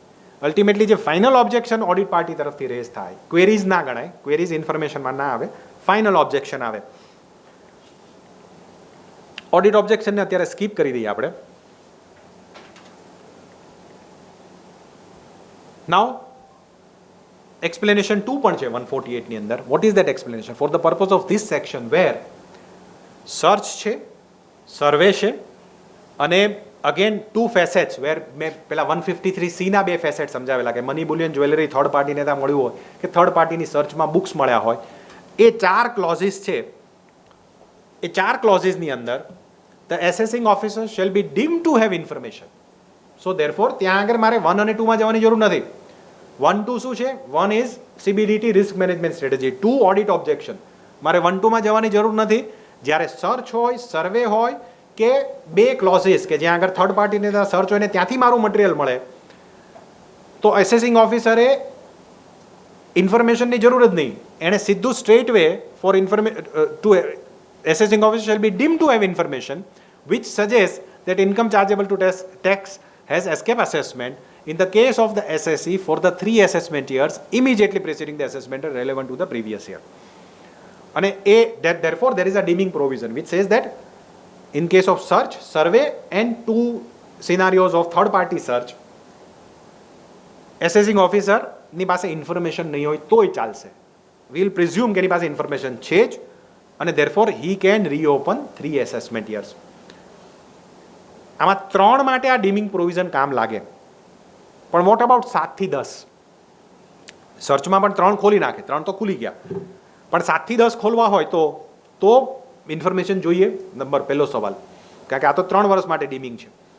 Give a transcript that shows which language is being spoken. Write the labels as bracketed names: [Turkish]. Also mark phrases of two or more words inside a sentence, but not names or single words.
[Gujarati] અલ્ટિમેટલી જે [English] final objection audit party [Gujarati] તરફથી રેઝ થાય, ક્વેરીઝ ના ગણાય, ક્વેરીઝ ઇન્ફોર્મેશનમાં ના આવે, [English] final objection [Gujarati] આવે. [English] audit objection [Gujarati] અત્યારે સ્કીપ કરી દઈએ આપણે. [English] now explanation [Gujarati] 2 પણ છે 148 ની અંદર. [English] what is that explanation? for the purpose of this section where search [Gujarati] છે, સર્વે છે અને [English] again two facets where [Gujarati] મેં પેલા 153C ના બે ફેસેટ સમજાવેલા કે [English] money bullion jewellery third party [Gujarati] ત્યાં મળ્યું હોય કે [English] third party search books [Gujarati] મળ્યા હોય, એ 4 ક્લોઝિસ છે. એ 4 ક્લોઝિસની અંદર [English] the assessing officer shall be deemed to have information. so therefore [Gujarati] ત્યાં આગળ મારે 1 અને 2માં જવાની જરૂર નથી. [English] 1, 2 [Gujarati] શું છે? [English] 1 is CBDT risk management strategy, 2 audit objection. [Gujarati] મારે 1, 2માં જવાની જરૂર નથી. જ્યારે સર્ચ હોય, સર્વે હોય કે બે ક્લોઝિસ કે જ્યાં આગળ [English] third party search [Gujarati] હોય ને ત્યાંથી મારું મટીરિયલ મળે, તો [English] assessing officer information [Gujarati] જરૂર જ નહીં. એણે સીધું [English] straight way for two assessing officer shall be deemed to have information which suggests that income chargeable to tax has escaped assessment in the case of the SSE for the 3 assessment years immediately preceding the assessment relevant to the previous year. And therefore there is a deeming provision which says that in case of search, survey and 2 scenarios of third party search, assessing officer [Gujarati] ની પાસે ઇન્ફોર્મેશન નહીં હોય તોય ચાલશે. [English] we will presume [Gujarati] કે એની પાસે ઇન્ફોર્મેશન છે જ, અને [English] therefore he can reopen 3 assessment years. [Gujarati] આમાં 3 માટે આ [English] deeming provision [Gujarati] કામ લાગે, પણ [English] what about [Gujarati] 7 થી 10? સર્ચમાં પણ 3 ખોલી નાખે, 3 તો ખુલી ગયા, પણ 7 થી 10 ખોલવા હોય તો ઇન્ફોર્મેશન જોઈએ. નંબર પહેલો સવાલ, કારણ કે આ તો 3 વર્ષ માટે ડીમિંગ છે.